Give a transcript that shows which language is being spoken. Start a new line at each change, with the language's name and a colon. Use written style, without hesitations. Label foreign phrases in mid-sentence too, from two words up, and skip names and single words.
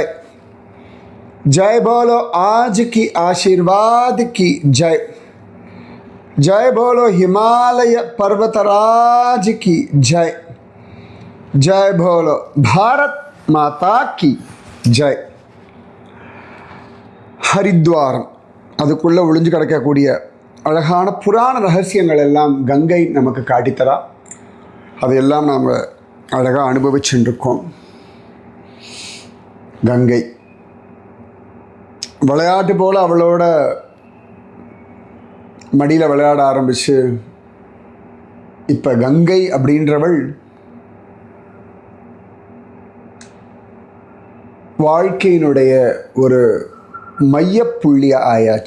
Hindi: जय बोलो आज की आशीर्वाद की जय। जय बोलो हिमालय पर्वतराज की जय। जय बोलो भारत माता की जय.
Tamil: ஹரித்வாரம், அதுக்குள்ளே ஒளிஞ்சு கிடக்கக்கூடிய அழகான புராண ரகசியங்கள் எல்லாம் கங்கை நமக்கு காட்டித்தரா. அதையெல்லாம் நாம் அழகாக அனுபவிச்சுருக்கோம். கங்கை விளையாட்டு போல் அவளோட மடியில் விளையாட ஆரம்பித்து இப்போ கங்கை அப்படின்றவள் வாழ்க்கையினுடைய ஒரு மையப்புள்ளியாக ஆயாச்சு.